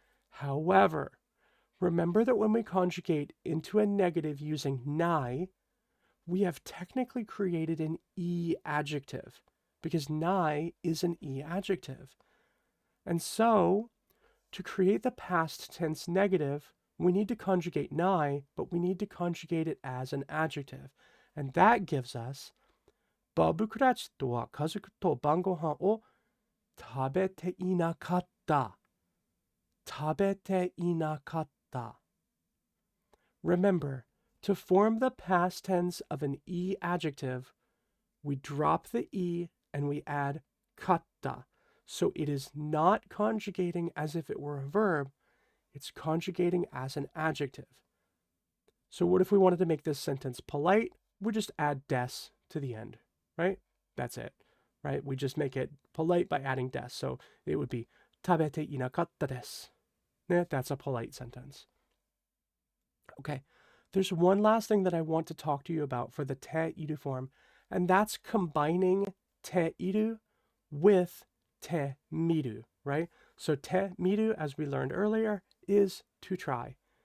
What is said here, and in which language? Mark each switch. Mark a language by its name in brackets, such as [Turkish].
[English] However, remember that when we conjugate into a negative using nai, we have technically created an e adjective because nai is an e adjective. And so, to create the past tense negative, we need to conjugate nai, but we need to conjugate it as an adjective. And that gives us [Japanese] バブクラチとは家族と晩ご飯を食べていなかった。食べていなかった。 [English] Remember, to form the past tense of an e adjective, we drop the e and we add katta. So it is not conjugating as if it were a verb, it's conjugating as an adjective. So what if we wanted to make this sentence polite? We just add des to the end, right? That's it, right? We just make it polite by adding des. So it would be [Japanese] 食べていなかったです. [English] That's a polite sentence. Okay, there's one last thing that I want to talk to you about for the te idu form, and that's combining te idu with te miru, right? So te miru, as we learned earlier, is to try.